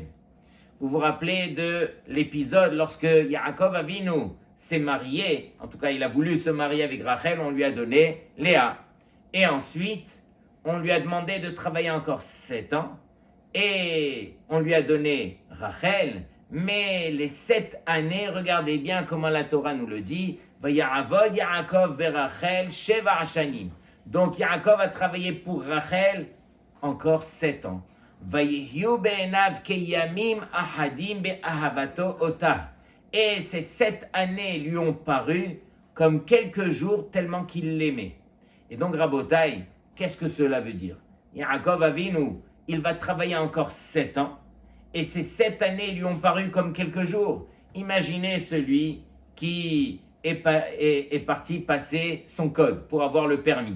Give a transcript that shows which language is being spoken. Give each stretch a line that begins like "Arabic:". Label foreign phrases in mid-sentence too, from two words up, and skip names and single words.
French: Vous vous rappelez de l'épisode lorsque Yaakov Avinu s'est marié, en tout cas il a voulu se marier avec Rachel, on lui a donné Léa. Et ensuite, on lui a demandé de travailler encore 7 ans, et on lui a donné Rachel, mais les 7 années, regardez bien comment la Torah nous le dit,
Hebrew: ויעבוד יעקב ברחל שבע השנים.
French: Donc Yaakov a travaillé pour Rachel encore 7 ans.
Hebrew: ויהיו בעיניו כימים אחדים באהבתו אותה.
French: Et ces 7 années lui ont paru comme quelques jours tellement qu'il l'aimait. Et donc Rabotai, qu'est-ce que cela veut dire? Yaakov Avinu, il va travailler encore 7 ans, et ces 7 années lui ont paru comme quelques jours. Imaginez celui qui est parti passer son code pour avoir le permis.